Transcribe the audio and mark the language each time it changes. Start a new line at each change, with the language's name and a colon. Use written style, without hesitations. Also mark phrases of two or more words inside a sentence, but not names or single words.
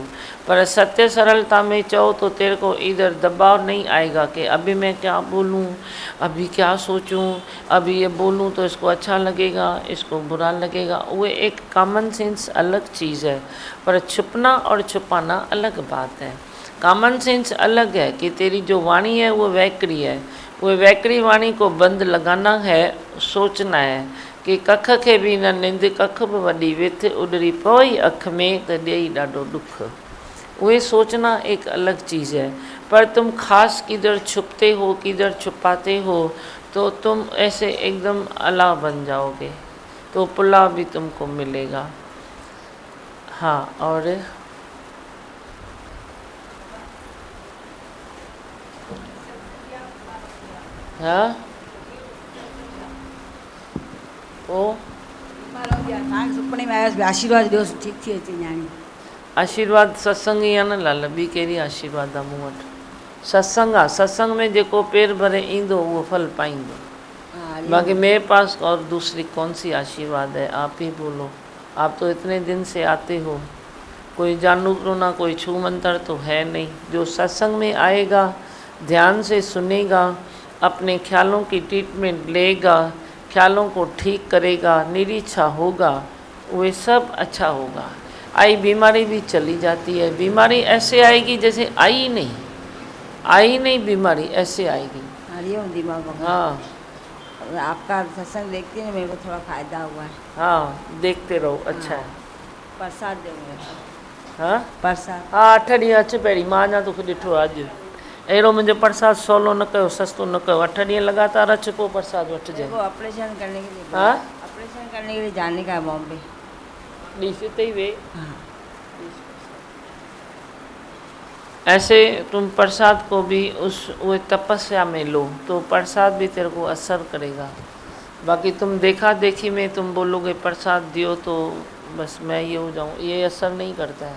Hindi: पर सत्य सरलता में चाहो तो तेरे को इधर दबाव नहीं आएगा कि अभी मैं क्या बोलूं, अभी क्या सोचूं, अभी ये बोलूं तो इसको अच्छा लगेगा, इसको बुरा लगेगा। वो एक कॉमन सेंस अलग चीज़ है, पर छुपना और छुपाना अलग बात है। कॉमन सेंस अलग है कि तेरी जो वाणी है वो वैकरी है, वो वैकरी वाणी को बंद लगाना है, सोचना है कि
Sindhi: कख के भी न निंद, कख बि वॾी विथ, उॾरी पवई अख में त ॾेई ॾाढो ॾुख।
Hindi: वे सोचना एक अलग चीज़ है। पर तुम खास किधर छुपते हो, किधर छुपाते हो, तो तुम ऐसे एकदम अला बन जाओगे, तो पुलाव भी तुमको मिलेगा। हाँ, और हाँ ओ
Sindhi: सुपने में आया आशीर्वाद दियो ठीक थी अची न्याणी। आशीर्वाद सत्संग ई आहे न लाल, ॿी कहिड़ी आशीर्वाद आहे मूं वटि? सत्संग आहे, सत्संग में जेको पेर भरे ईंदो उहो फल पाईंदो।
Hindi: बाकी मेरे पास और दूसरी कौन सी आशीर्वाद है? आप ही बोलो। आप तो इतने दिन से आते हो, कोई जानू ना कोई छू मंतर तो है नहीं। जो सत्संग में आएगा, ध्यान से सुनेगा, अपने ख्यालों की ट्रीटमेंट लेगा, ख्यालों को ठीक करेगा, निरीक्षा होगा, वे सब अच्छा होगा। आई बीमारी भी चली जाती है। बीमारी ऐसे आएगी जैसे आई नहीं बीमारी ऐसे आएगी। हरिओम दिमाग। हाँ, आपका सत्संग देखते हैं, मेरे को थोड़ा फायदा हुआ है। हाँ देखते रहो, अच्छा है। प्रसाद दे मेरे। हाँ प्रसाद।
Sindhi: हाँ, 8 ॾींहं अच पहिरीं, मां अञा तोखे ॾिठो अॼु। अहिड़ो मुंहिंजो प्रसाद सवलो न कयो, सस्तो न कयो। 8 ॾींहं लगातार अच, पोइ प्रसाद वठिजे।
Hindi: देखो ऑपरेशन करने के लिए, हाँ ऑपरेशन करने के लिए जाने का है बॉम्बे।
Sindhi: ॾिस हिते ही वे।
Hindi: हाँ। ऐसे तुम प्रसाद को भी वो तपस्या में लो, तो प्रसाद भी तेरे को असर करेगा। बाकी तुम देखा देखी में तुम बोलोगे प्रसाद दियो तो बस मैं ये हो जाऊँ, ये असर नहीं करता है।